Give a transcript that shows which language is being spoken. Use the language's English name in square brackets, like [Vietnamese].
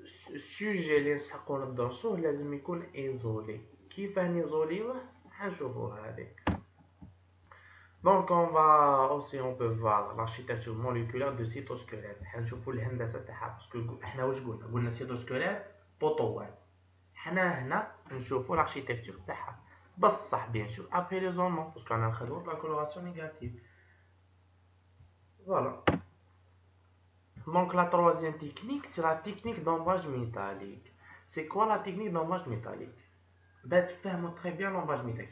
[Arabic] السوجي اللي نسحقو ندرسوه لازم يكون ايزولي. كيف نيزوليوه حنشوفوه هذيك. [French] Donc on peut voir l'architecture moléculaire de cytosquelette. [Arabic] حنشوفوا الهندسه تاعها باسكو حنا واش قلنا cytosquelette بوطوات. حنا هنا نشوفوا [French] l'architecture [Arabic] تاعها بصح [French] bien sûr après l'isolement parce qu'on a [Arabic] نخدموا [French] la coloration négative. Voilà. Donc la troisième technique, c'est la technique d'ombrage métallique. C'est quoi la technique d'ombrage métallique? Ben, [Arabic] تفهموا [French] très bien l'ombrage métallique.